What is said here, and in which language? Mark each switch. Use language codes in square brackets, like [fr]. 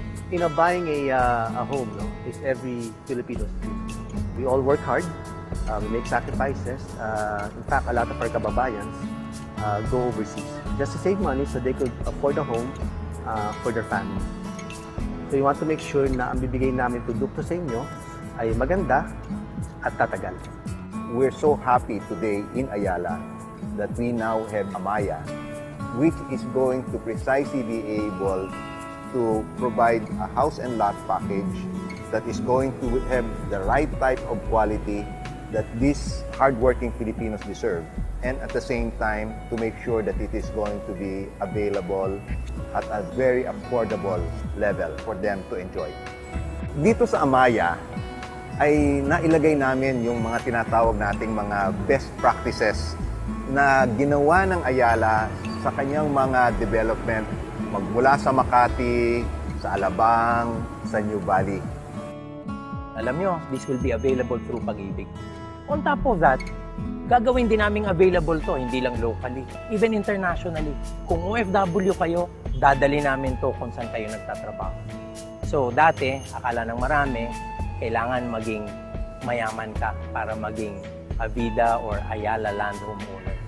[en] You know, buying a home, no, is every Filipino's dream. We all work hard, we make sacrifices. In fact, a lot of our kababayans go overseas just to save money so they could afford a home for their family. So you want to make sure [tl] na ang bibigay namin produkto sa inyo ay maganda at tatagal. [en] We're so happy today in Ayala that we now have Amaya, which is going to precisely be able to provide a house and lot package that is going to have the right type of quality that these hardworking Filipinos deserve, and at the same time to make sure that it is going to be available at a very affordable level for them to enjoy. [tl] Dito sa Amaya ay nailagay namin yung mga tinatawag nating mga best practices na ginawa ng Ayala sa kanyang mga development magmula sa Makati, sa Alabang, sa New Valley. Alam nyo, [en] this will be available through Pag-ibig. On top of that, [tl] gagawin din naming [en] available to, [tl] hindi lang [en] locally, even internationally. [tl] Kung OFW kayo, dadali namin to kung saan kayo nagtatrabaho. So dati, akala ng marami, kailangan maging mayaman ka para maging Avida or Ayala land homeowner.